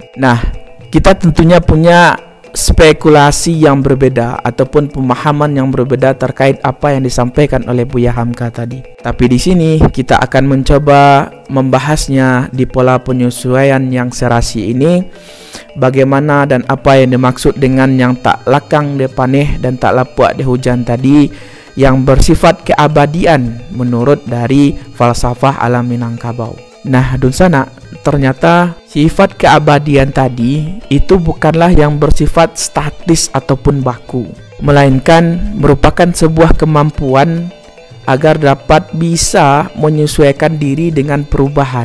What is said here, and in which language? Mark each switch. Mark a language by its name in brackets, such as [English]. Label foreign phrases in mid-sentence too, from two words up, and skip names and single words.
[Indonesian] Nah, kita tentunya punya spekulasi yang berbeda ataupun pemahaman yang berbeda terkait apa yang disampaikan oleh Buya Hamka tadi. Tapi di sini kita akan mencoba membahasnya di pola penyesuaian yang serasi ini, bagaimana dan apa yang dimaksud dengan yang [Minangkabau] tak lakang de paneh dan tak lapuak de hujan [Indonesian] tadi, yang bersifat keabadian menurut dari falsafah alam Minangkabau. Nah Dunsana, ternyata sifat keabadian tadi itu bukanlah yang bersifat statis ataupun baku, melainkan merupakan sebuah kemampuan agar dapat bisa menyesuaikan diri dengan perubahan.